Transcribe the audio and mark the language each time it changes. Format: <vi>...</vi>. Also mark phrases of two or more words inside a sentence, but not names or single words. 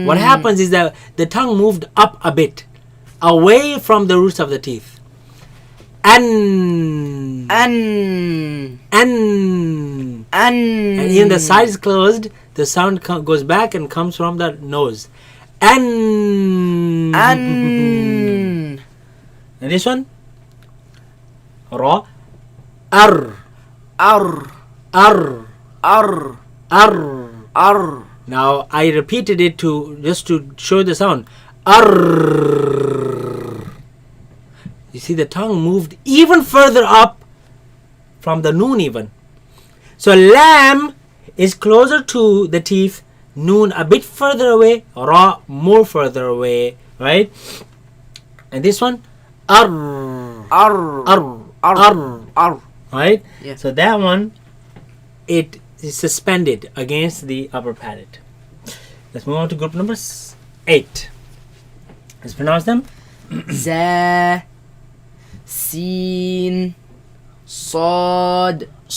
<en>What happens is that the tongue moved up a bit, away from the roots of the teeth.</en> <ar>An. An, An. An.</ar> <en>And in the sides closed, the sound goes back and comes from the nose.</en> <ar>An. An.</ar> <en>And this one?</en> <ar>Ra. Ar. Ar, Ar. Ar, Ar. Ar.</ar> <en>Now I repeated it just to show the sound.</en> <ar>Arr.</ar> <en>You see, the tongue moved even further up from the noon even. So lam is closer to the teeth, noon a bit further away, ra more further away, right? And this one,</en> <ar>arr. Ar, Arr. Ar.</ar> <en>Right? Yeah. So that one, it is suspended against the upper palate. Let's move on to group number 8. Let's pronounce them.</en> <ar>za, sin, sad,</ar>